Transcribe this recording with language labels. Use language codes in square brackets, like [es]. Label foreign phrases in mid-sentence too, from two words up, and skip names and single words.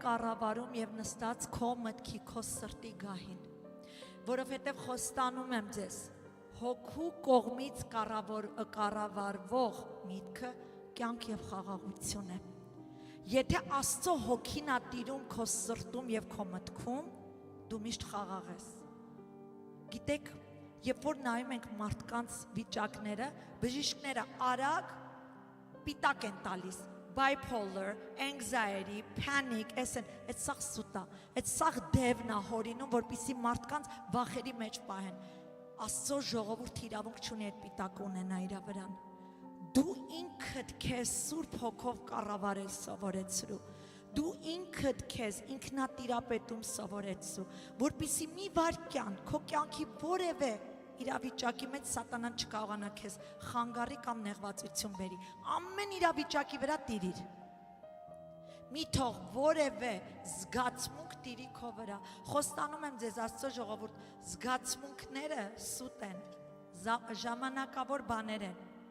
[hy] կառավարում եւ նստած քո մտքի, քո սրտի գահին։ Որովհետև խոստանում եմ ձեզ, հոգու կողմից կառավարվող միտքը կյանք եւ խաղաղություն է։ Եթե Աստծո հոգին ա տիրում քո սրտում եւ քո մտքում, դու միշտ խաղաղ ես։ Գիտեք, երբ որ նայում ենք մարդկանց վիճակները, բժիշկները արագ պիտակ են տալիս, [en] bipolar, anxiety, panic, [hy] այդ սաղ սուտա, այդ սաղ դևն է հորինում, որպեսզի մարդկանց վախերի մեջ պահեն։ Աստծո ժողովուրդ իրավունք չունի այդ պիտակը ունենա իր վրան։ Դու ինքդ քեզ Սուրբ Հոգով կառավարել սովորեցրու։ Դու ինքդ քեզ ինքնատիրապետում սովորեցրու, որպեսզի մի վարքյան քո կյանքի որևէ իրավիճակի մեջ սատանան չկարողանա քեզ խանգարի կամ նեղվածություն բերի։ Ամեն իրավիճակի վրա տիրիր։ Մի թող որևէ զգացմունք տիրի քո վրա։ Խոստանում եմ ձեզ Աստծո ժողովուրդ, զգացմունքները սուտ են, ժամանակավոր բաներ են։